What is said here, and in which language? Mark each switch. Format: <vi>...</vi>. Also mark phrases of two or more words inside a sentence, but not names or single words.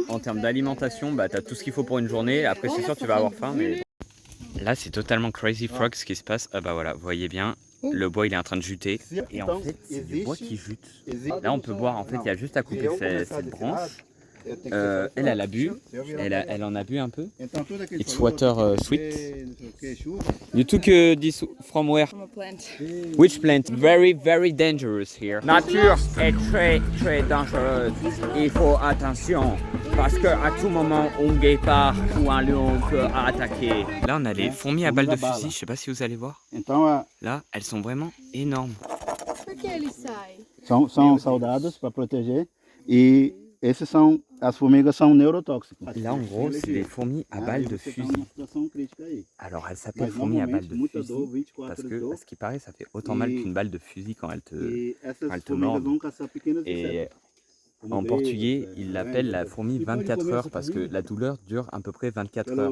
<fr>En termes d'alimentation, bah t'as tout ce qu'il faut pour une journée. Après c'est sûr tu vas avoir faim mais... Là c'est totalement crazy frog ce qui se passe. Ah bah voilà, vous voyez bien. Le bois il est en train de juter. Et en fait c'est du bois qui jute. Là on peut voir en fait il y a juste à couper cette branche. Elle a bu, elle en a bu un peu.</fr> <en>It's water sweet. You took this from where? From a plant. Which plant? Very, very dangerous here.</en> <fr>Nature est très, très dangereuse. Il faut attention parce qu'à tout moment, un guépard ou un lion peut attaquer. Là, on a les fourmis à balles de fusil. Je sais pas si vous allez voir. Là, elles sont vraiment énormes.</fr> <pt>Por que eles saem? São soldados para proteger e esses são as formigas são neurotóxicas.</pt> <fr>Là, en gros, c'est des fourmis à balles de fusil. Alors, elles s'appellent fourmis à balles de fusil parce que, à ce qui paraît, ça fait autant mal qu'une balle de fusil quand elle te mord. Et en portugais, ils l'appellent la fourmi 24 heures parce que la douleur dure à peu près 24 heures.</fr>